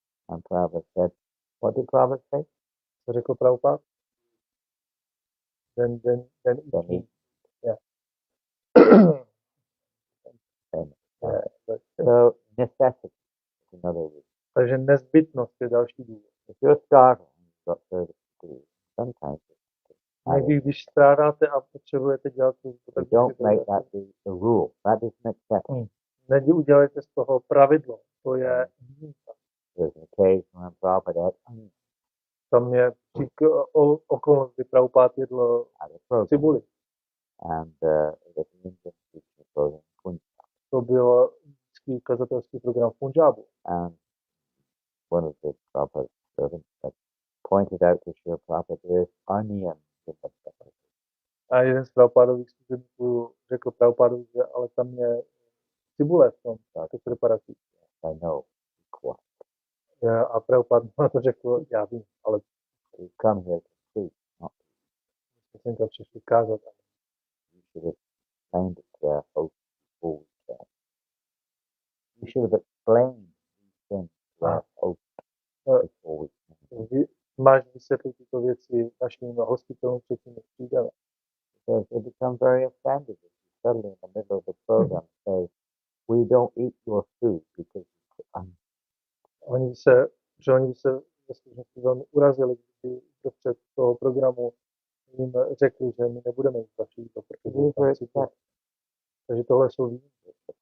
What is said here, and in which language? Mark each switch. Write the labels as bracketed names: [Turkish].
[English] And Prabhupada said, what did Prabhupada say? [Czech] Co řekl Prabhupada? [English] Then eat. Yeah. So necessity is another reason. [Czech] Takže nezbytnost je další důvod. [English] If you're starving, you've got service to do. Sometimes [Czech] někdy, když strádáte a potřebujete dělat službu, tak [English] don't make that the rule. That is an exception. [Czech] Neudělejte z toho pravidlo. To je výjimka. [English] There's an occasion when Prabhupada ate [Czech] Tam je okolnost, kdy Prabhupada jedl cibuli. [English] And the Indian teaching program in Punjab. [Czech] To byl indický kazatelský program v Punjabu. [English] And one of the Prabhupada servants pointed out to Srila Prabhupada there's onion in the stuff. [Czech] A jeden z Prabhupádových služebníků řekl Prabhupadovi, že ale tam je cibule v tom preparaci. [English] I know. [Czech] A Prabhupada na to řekl, já vím, ale [English] you come here to preach, not [Czech] jsem tam přišli kázat. [English] you should have explained it to our host before we came. You should have explained these things to our host before we came. [Czech] Máš vysvětlit tyto věci našim hostitelům předtím, než přijdeme. Because they become very offended if you suddenly in the middle of the program say, we don't eat your food because Oni se ve skutečnosti velmi urazili, když prostřed toho programu jim řekli, že my nebudeme jít vaši jídlo, protože tam cítíme. Takže tohle jsou výjimky.